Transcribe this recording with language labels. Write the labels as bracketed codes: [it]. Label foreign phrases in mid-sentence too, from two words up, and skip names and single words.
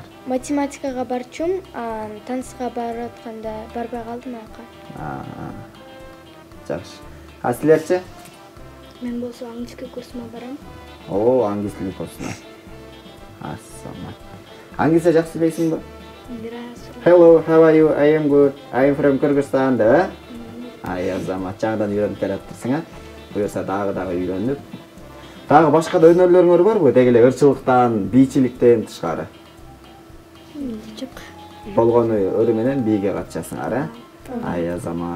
[ky] Математикага барчумун, танцга баратканда барбай калдым аяка. Жакшы. Силерчи? Мен болсо английский курсума барам. Английский курсуна. Азамат. Англисче жакшы билесиңби? [en] Hello, how are you? I am good. I am from Kyrgyzstan, [ky] да? Азамат, жаңадан үйрөнүп келатырсың, а? Буюрса дагы үйрөнүп. Дагы башка да өнөрлөрүңөр барбы? Дегеле ырчылыктан, бийчиликтен тышкары. Жок. Болгону өрү менен бийге катышасыңар, а? Азамат.